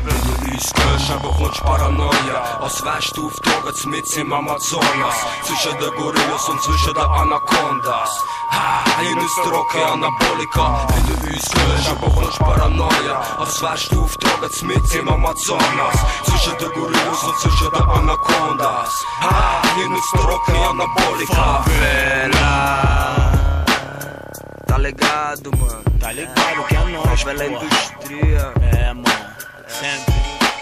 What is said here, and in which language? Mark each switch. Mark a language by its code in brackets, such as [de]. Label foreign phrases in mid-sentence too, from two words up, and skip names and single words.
[de] Wenn du uns hörst, aber kommst Paranoia, als wärst du auf Drogen mit im Amazonas, zwischen den Gorillas und zwischen den Anacondas. Hier ist der Rocky Anabolika. Wenn du uns hörst, aber kommst Paranoia, als wärst du auf Drogen mit im Amazonas, zwischen den Gorillas und zwischen den Anacondas. Hier ist der Rocky Anabolika. [pt] Favela, tá ligado, mano? Tá ligado que é nóis, Favela Indústria. É, mano, sempre.